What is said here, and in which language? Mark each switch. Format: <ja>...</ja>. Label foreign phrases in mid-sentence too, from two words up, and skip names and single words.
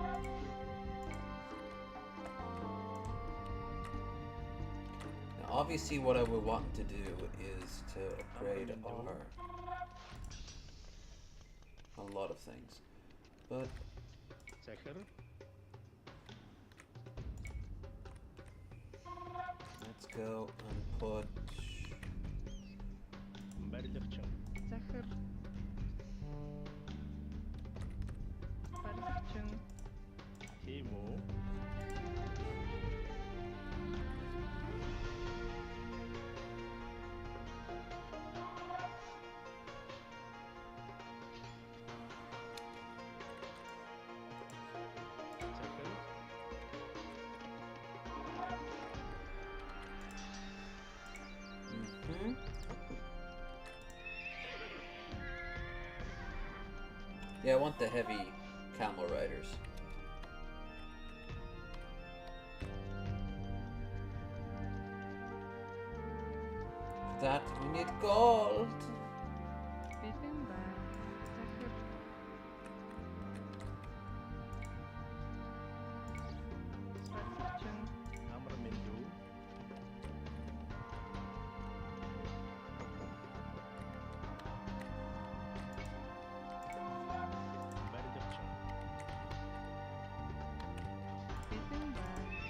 <en>Now, obviously, what I would want to do is to upgrade a lot of things, but</en> <mn>Захир.</mn> <en>let's go and put.</en> <mn>Барилгачин. Захир. Барилгачин. Тийм үү? Захир. Mhm.</mn> <en>Yeah, I want the heavy camel riders. For that, we need gold.</en> <mn>Бэлэн байна. Захир. Барилгачин. Амар Мэндүү. Барилгачин. Бэлэн байна.</mn>